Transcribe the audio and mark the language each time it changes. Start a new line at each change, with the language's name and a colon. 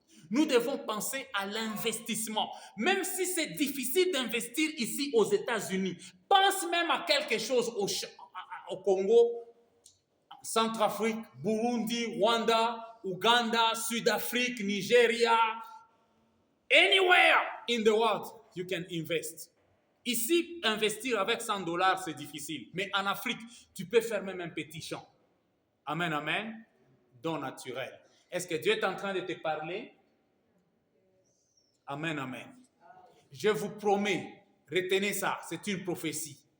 French: Nous devons penser à l'investissement. Même si c'est difficile d'investir ici aux États-Unis, pense même à quelque chose au Congo, Centrafrique, Burundi, Rwanda, Ouganda, Sud-Afrique, Nigeria.
English: Anywhere in the world, you can invest.
French: Ici, investir avec $100, c'est difficile. Mais en Afrique, tu peux faire même un petit champ. Amen, amen. Don naturel. Est-ce que Dieu est en train de te parler? Amen, amen. Je vous promets, retenez ça, c'est une prophétie.